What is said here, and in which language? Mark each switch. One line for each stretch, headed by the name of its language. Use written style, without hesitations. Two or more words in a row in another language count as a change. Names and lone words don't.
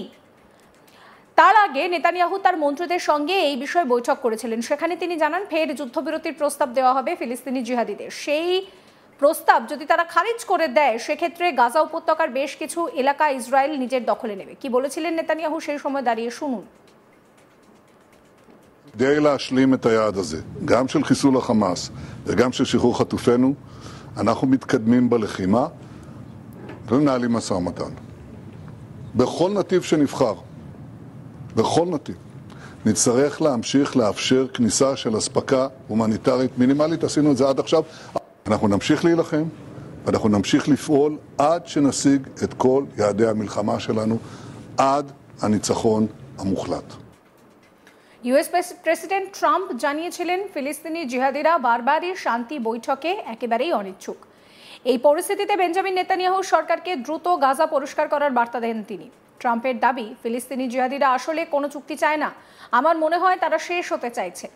Bangla: তার আগে নেতানিয়াহু তার মন্ত্রীদের সঙ্গে এই বিষয়ে বৈঠক করেছিলেন। সেখানে তিনি জানান, ফের যুদ্ধবিরতির প্রস্তাব দেওয়া হবে ফিলিস্তিনি জিহাদিদের। সেই প্রস্তাব যদি তারা খারিজ করে দেয়, সেক্ষেত্রে গাজা উপত্যকার বেশ কিছু এলাকা ইসরায়েল নিজের দখলে নেবে। কি বলেছিলেন নেতানিয়াহু সেই সময় দাঁড়িয়ে শুনুন।
Hebrew: כדי להשלים את היעד הזה, גם של חיסול החמאס וגם של שחרור חטופינו, אנחנו מתקדמים בלחימה ומנהלים משא ומתן. בכל נתיב שנבחר, בכל נתיב, נצטרך להמשיך לאפשר כניסה של אספקה הומניטרית מינימלית. עשינו את זה עד עכשיו. אנחנו נמשיך להילחם, ואנחנו נמשיך לפעול עד שנשיג את כל יעדי המלחמה שלנו, עד הניצחון המוחלט.
English: US President
Bangla: ট্রাম্প জানিয়েছিলেন, ফিলিস্তিনি জিহাদিরা বারবারই শান্তি বৈঠকে একেবারেই অনিচ্ছুক। এই পরিস্থিতিতে বেঞ্জামিন নেতানিয়াহু সরকারকে দ্রুত গাজা পরিষ্কার করার বার্তা দেন তিনি। ট্রাম্পের দাবি, ফিলিস্তিনি জিহাদিরা আসলে কোনো চুক্তি চায় না, আমার মনে হয় তারা শেষ হতে চাইছে।